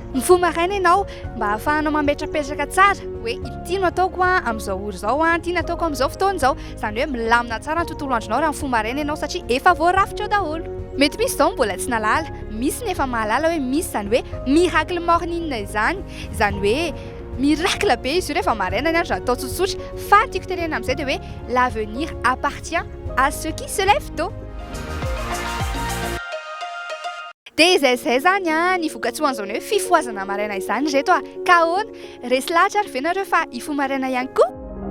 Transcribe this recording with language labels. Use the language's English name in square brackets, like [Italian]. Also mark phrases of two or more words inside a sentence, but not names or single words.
[Malagasy] Mifoha maraina ianao mba ahafahanao mametrapetraka tsara hoe ity no ataoko amin'izao ora zao, ity no ataoko amin'izao fotoana izao, izany hoe milamina tsara ny tontolo andronao raha mifoha maraina ianao satria efa voarafitra eo daholo. Mety misy zao mbola tsy nalala, misy nefa mahalala hoe misy izany hoe [English] miracle morning [Malagasy] izany hoe miracle be izy io rehefa maraina ny andro raha atao tsotsotra fa tiako tenena amin'izay dia hoe [French] l'avenir appartient à ceux qui se lèvent tôt. [Malagasy] Dia izay zany ny vokatsoan'izany hoe fifohazana maraina izany reto ka ahoana resy lahatra ary ve nareo fa hifoha maraina ihany koa?